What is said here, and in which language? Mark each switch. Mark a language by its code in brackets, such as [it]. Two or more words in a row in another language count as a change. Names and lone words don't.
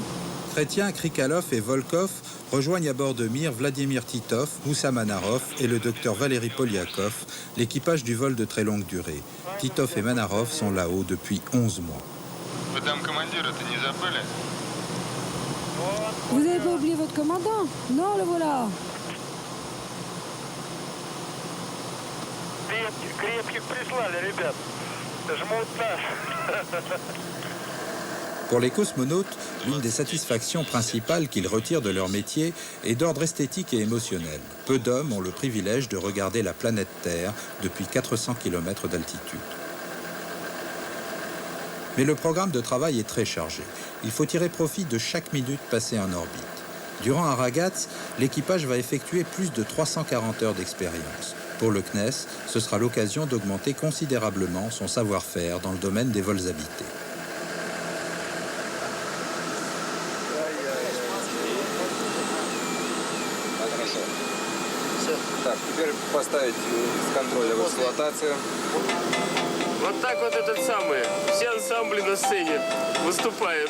[fr] Chrétien, Krikalov et Volkov rejoignent à bord de Mir Vladimir Titov, Moussa Manarov et le docteur Valéry Polyakov, l'équipage du vol de très longue durée. Titov et Manarov sont là-haut depuis 11 mois. Vous n'avez pas oublié votre commandant? Non, le voilà. [ru] Крепких прислали, ребят. Жмут нас. [fr] Pour les cosmonautes, l'une des satisfactions principales qu'ils retirent de leur métier est d'ordre esthétique et émotionnel. Peu d'hommes ont le privilège de regarder la planète Terre depuis 400 km d'altitude. Mais le programme de travail est très chargé. Il faut tirer profit de chaque minute passée en orbite. Durant un ragaz, l'équipage va effectuer plus de 340 heures d'expérience. Pour le CNES, ce sera l'occasion d'augmenter considérablement son savoir-faire dans le domaine des vols habités. [ru] Так, теперь поставить с контроля в эксплуатацию. Вот так вот этот самый, все ансамбли на сцене выступают.